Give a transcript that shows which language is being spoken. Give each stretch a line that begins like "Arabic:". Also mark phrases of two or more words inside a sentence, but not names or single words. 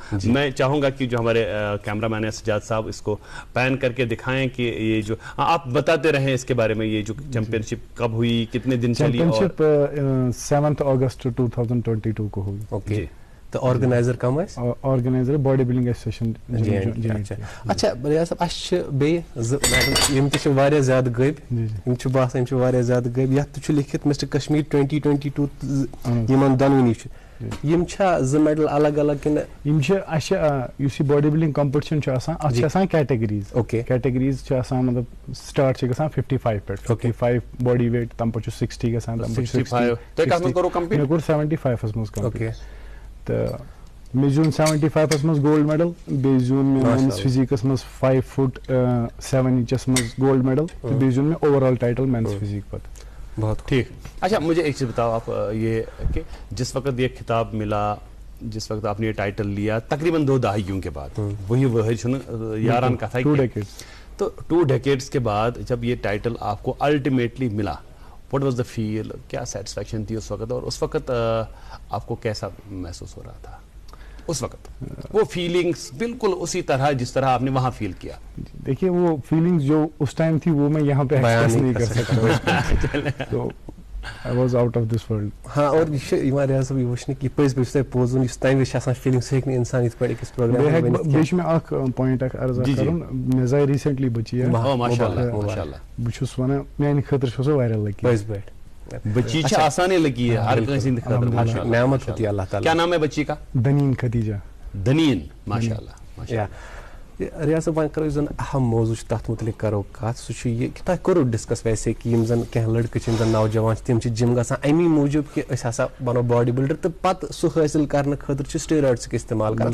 Urdu: میں چاہوں گا کہ جو ہمارے کیمرہ مین ہے سجاد صاحب اس کو پین کر کے دکھائیں کہ یہ جو آپ بتاتے رہیں اس کے بارے میں, یہ جو چیمپئن شپ کب ہوئی, کتنے دن چلی. چیمپئن شپ 7 اگست 2022 کو ہوئی. اوکے, تو آرگنائزر کم ہے؟ آرگنائزر
English: body building association.
Kashmiri: اچھا ریاض صاحب, اس بیٚیہِ یِم تہِ چھِ واریاہ زیادٕ غٲب, یِم چھِ باسان یِم چھِ واریاہ زیادٕ غٲب. یتھ تہِ چھُ لیکھِتھ مسٹر کشمیٖر 2022 یِمن دۄنوٕنی چھُ. یِم چھا زٕ میڈل الگ الگ کِنہٕ یِم چھِ اَسہِ یُس یہِ
English: body building competition
Kashmiri: چھُ آسان اتھ چھِ آسان کیٹگریٖز. اوکے, کیٹگریٖز چھِ آسان مطلب سٹارٹ چھِ گژھان 55 پٮ۪ٹھ. 55
English: body weight,
Kashmiri: تَمہِ پتہٕ چھُ 60 گژھان, تَمہِ پتہٕ چھُ 60. مےٚ کوٚر 75 منٛز کمپلیٖٹ تہٕ مےٚ زیوٗن 75 منٛز
English: gold medal.
Kashmiri: بیٚیہِ زیوٗن مےٚ
English: men's physique
Kashmiri: منٛز 5 فٹ 7 انچس منٛز
English: gold medal,
Kashmiri: تہٕ بیٚیہِ زیوٗن مےٚ
English: over all title men's physique
Kashmiri: پتہٕ.
Urdu: بہت ٹھیک. اچھا مجھے ایک چیز بتاؤ آپ, یہ کہ جس وقت یہ خطاب ملا, جس وقت آپ نے یہ ٹائٹل لیا, تقریباً 2 دہائیوں کے بعد, وہی یاران کا تھا, 2 ڈیکیڈز. تو 2 ڈیکیڈز کے بعد جب یہ ٹائٹل آپ کو الٹیمیٹلی ملا,
English: what was the feel,
Urdu: کیا سیٹسفیکشن تھی اس وقت, اور اس وقت آپ کو کیسا محسوس ہو رہا تھا اس وقت, وہ فیلنگز بالکل اسی طرح جس طرح آپ نے وہاں فیل کیا؟ دیکھیے وہ فیلنگز جو اس ٹائم تھی وہ میں یہاں پہ ایکسپریس نہیں کر سکتا, تو
English: I was out of this world.
Kashmiri: ہاں, اور یہ چھِ یِوان ریاض صٲب یہِ وٕچھنہٕ کہِ پٔزۍ پٲٹھۍ چھُ تۄہہِ پوٚزُن یُس تَمہِ وِزِ چھِ آسان فیلِنٛگ سُہ ہیٚکہِ نہٕ اِنسان یِتھ پٲٹھۍ أکِس پروگرامَس ؤنِتھ. بیٚیہِ چھُ مےٚ اکھ پویِنٹ اکھ عرض اکھ کَرُن, مےٚ زاے ریٖسنٛٹلی بٔچی. بہٕ چھُس وَنان میانہِ خٲطرٕ چھُ سُہ واریاہ لکی. پٔزۍ پٲٹھۍ
Urdu: بچی آسانے لگی ہے ہر کسی نعمت ہوتی ہے اللہ تعالیٰ. کیا نام ہے بچی کا؟ دنین خدیجہ. دنین, ماشاء اللہ.
Kashmiri: ریاض صٲب وۄنۍ کرو یُس زن اہم موضوع چھُ تتھ متعلق کرو کتھ, سُہ چھُ یہِ کہِ تۄہہِ کوٚروٕ ڈسکس ویسے کہِ یِم زن کینٛہہ لڑکہٕ چھِ, یِم زن نوجوان چھِ, تِم چھِ جم گژھان امی موٗجوٗب کہِ أسۍ ہسا بنو
English: body builder,
Kashmiri: تہٕ پتہٕ سُہ حٲصِل کرنہٕ خٲطرٕ چھِ سٹیرایڈسُک استعمال کران.